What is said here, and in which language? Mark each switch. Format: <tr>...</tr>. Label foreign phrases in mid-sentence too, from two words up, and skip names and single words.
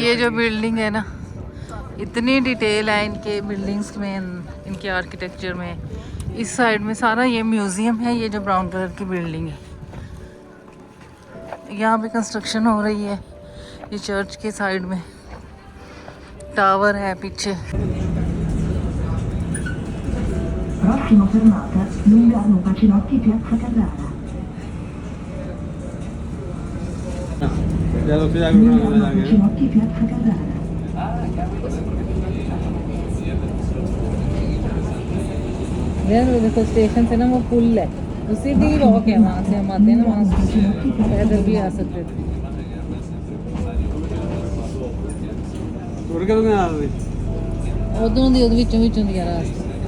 <hi>ये जो बिल्डिंग है ना, इतनी डिटेल है इनके बिल्डिंग्स में, इनके आर्किटेक्चर में। इस साइड में सारा ये म्यूजियम है। ये जो</hi> <en>brown colour</en> <hi>की बिल्डिंग है, यहाँ पे कंस्ट्रक्शन हो रही है। ये चर्च के साइड में टावर है पीछे।</hi> <it>Prossima fermata, Lungano Pacinotti Piazza Carrara. Lungano Pacinotti Piazza Carrara.</it> <hi>देखो स्टेशन से ना वो पुल है, उसी दी वॉक है। वहाँ से हम आते हैं ना, वहाँ से पैदल भी आ सकते थे।</hi> <pa>ਉਧਰੋਂ ਦੀ ਵਿਚੋਂ ਵਿਚੋਂ ਦੀ ਰਾਸਤਾ।</pa>